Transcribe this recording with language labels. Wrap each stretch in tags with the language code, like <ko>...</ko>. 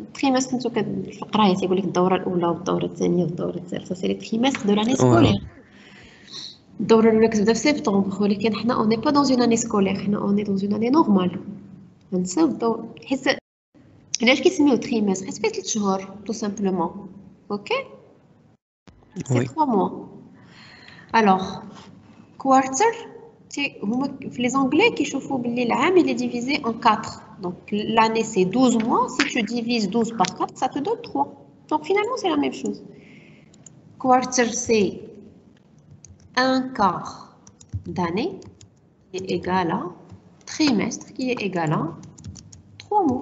<ar>Trimestre, نتو في القراية تيقول لك الدورة الأولى والدورة الثانية والدورة الثالثة.</ar> <fr>C'est les trimestres de l'année scolaire. الدورة الأولى كتبدا في سبتمبر ولكن حنا on n'est pas dans une année scolaire, حنا on est dans une année normale.</fr> <ar>نساو الدورة حيت علاش كيسميوه trimestre حيت فيه 3 شهور tout simplement.</ar> <fr>OK? C'est 3 mois. Alors, quarter, les Anglais qui chauffent l'âme, il est divisé en 4. Donc, l'année, c'est 12 mois. Si tu divises 12 par 4, ça te donne 3. Donc, finalement, c'est la même chose. Quarter, c'est un quart d'année qui est égal à trimestre qui est égal à 3 mois.</fr>